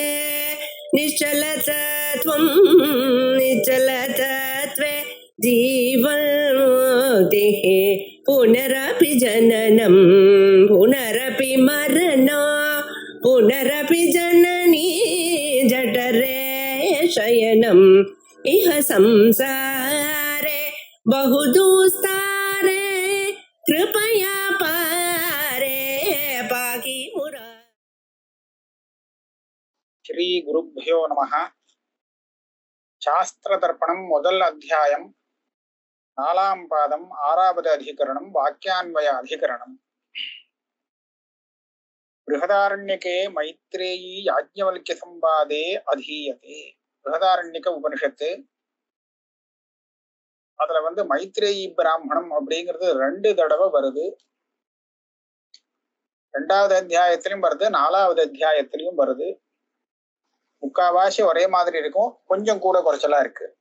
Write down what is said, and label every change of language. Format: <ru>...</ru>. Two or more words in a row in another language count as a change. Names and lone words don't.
<sa>निश्चलतत्वं निश्चलतत्वे जीवन्मुक्तिः पुनरपि जननं पुनरपि मरणं पुनरपि जननी जठरे शयनम् इह संसारे बहुदुस्तारे कृपया पारे पाहि मुरा. श्री गुरुभ्यो नमः.</sa> <ta>शास्त्र दर्पणम முதல் அத்தியாயம் நாலாம் பாதம் ஆறாவது அதிகரணம் வாக்கியான்வய அதிகரணம்.</ta> <sa>बृहदारण्यके मैत्रेयी याज्ञवल्क्य संवादे अधीयते.</sa> <ta>बृहदारण्यक உபனிஷத்து அதுல மைத்ரேயி பிராமணம் அப்படிங்கிறது 2 தடவை வருது. 2வது அத்தியாயத்திலும் வருது, 4வது அத்தியாயத்திலும் வருது. முக்காவாசி ஒரே மாதிரி இருக்கும், கொஞ்சம் கூட குறைச்சலா இருக்கு.</ta>